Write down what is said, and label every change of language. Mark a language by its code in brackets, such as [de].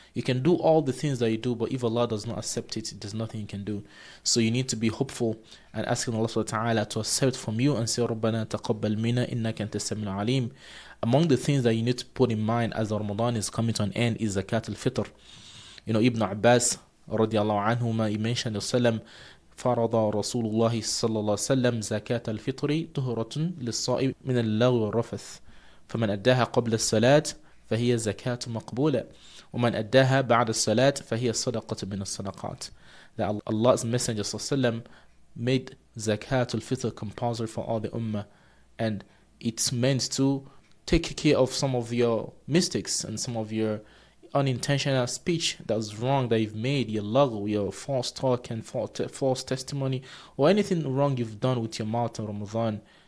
[en] You can do all the things that you do, but if Allah does not accept it, there's nothing you can do. So you need to be hopeful and asking Allah subhanahu wa ta'ala to accept from you and say, [ar] رَبَّنَا تَقَبَّلْ مِنَا إِنَّكَ أَنْتَ السَّمِيعُ الْعَلِيمُ. [en] Among the things that you need to put in mind as Ramadan is coming to an end is Zakāt al-Fiṭr. Ibn Abbas radiallahu anhuma, he mentioned the [ar] فرض رسول الله صلى الله عليه وسلم زكاة الفطر طهرة للصائم من اللغو والرفث فمن أداها قبل الصلاة فهي زكاة مقبولة ومن أداها بعد الصلاة فهي صدقة من الصدقات. [en] That Allah's Messenger [ar] صلى الله عليه وسلم [en] made Zakat al-Fitr compulsory for all the Ummah, and it's meant to take care of some of your mistakes and some of your unintentional speech that was wrong that you've made, your lugh, your false talk and false testimony, or anything wrong you've done with your mouth in Ramadan.